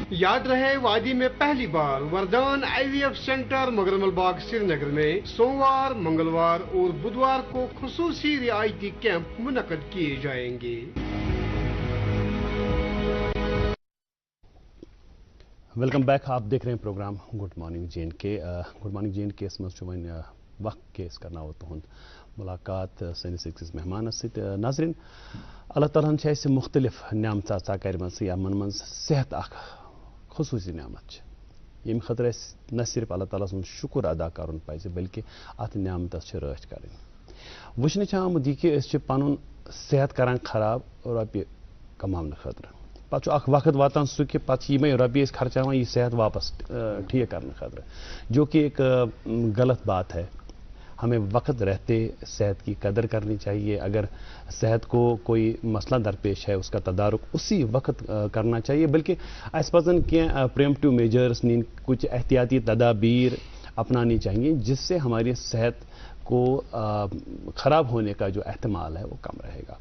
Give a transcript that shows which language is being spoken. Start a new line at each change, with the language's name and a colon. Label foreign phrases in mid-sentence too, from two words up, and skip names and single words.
Urdu: یاد رہے، وادی میں پہلی بار وردان IVF سینٹر مگرمل باغ سرینگر میں سوموار، منگلوار اور بدھوار کو خصوصی رعایتی کیمپ منعقد کیے جائیں گے.
English: Welcome back.
Urdu: آپ دیکھ رہے ہیں پروگرام
English: good morning
Urdu: JNK।
English: good morning
Kashmiri: JNK में वक्त केस करना हो तुहद मुलाकात सैनिस अकिस मेहमान नाजरीन अल्लाह ताला ऐसे मुख्तलिफ न्यामत अता कर यमन मन सेहत खसूसी न्यामत यम खतर न सिर्फ अल्लाह ताला सुन शुक्र अदा कर पज बल्कि अत न्यामतस रच कर वुचन आमुद यह पन सेहत करान खराब रोपये कमाने खतर पे वक्त वातान सह कि पे रोपये खर्चान यह सेहत वापस ठीक करने खतर,
Urdu: جو کہ ایک غلط بات ہے. ہمیں وقت رہتے صحت کی قدر کرنی چاہیے. اگر صحت کو کوئی مسئلہ درپیش ہے اس کا تدارک اسی وقت کرنا چاہیے، بلکہ
Kashmiri: अस पजन क्या
English: preventive measures
Urdu: नीन, کچھ احتیاطی تدابیر اپنانی چاہییں جس سے ہماری صحت کو خراب ہونے کا جو احتمال ہے وہ کم رہے گا.